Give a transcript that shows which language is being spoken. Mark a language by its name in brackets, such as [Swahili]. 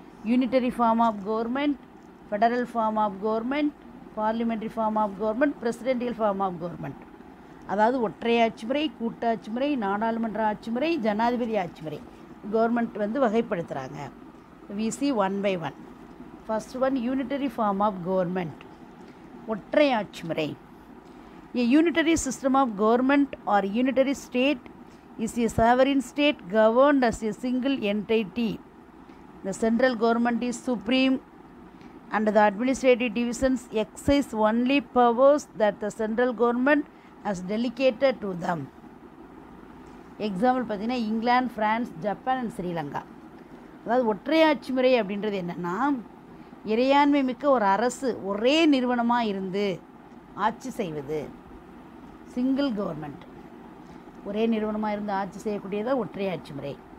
[English] Unitary form of government, federal form of government, parliamentary form of government, presidential form of government. [Tamil] அதாவது ஒற்றையாட்சி முறை, கூட்டாட்சி முறை, நாடாளுமன்ற ஆட்சி முறை, ஜனாதிபதி ஆட்சி முறை government வகைப்படுத்துகிறாங்க. [English] we see one by one. First one, unitary form of government, [Tamil] ஒற்றையாட்சி முறை. [English] A unitary system of government or unitary state is a sovereign state governed as a single entity. The central government is supreme and the administrative divisions exercise only powers that the central government has delegated to them. [Tamil] Example பார்த்தீங்கன்னா, England, France, Japan and Sri Lanka. அதாவது ஒற்றையாட்சி முறை அப்படின்றது என்னென்னா, இறையாண்மை மிக்க ஒரு அரசு ஒரே நிறுவனமாக இருந்து ஆட்சி செய்வது. சிங்கிள் கவர்மெண்ட், ஒரே நிறுவனமாக இருந்து ஆட்சி செய்யக்கூடியதான் ஒற்றையாட்சி முறை.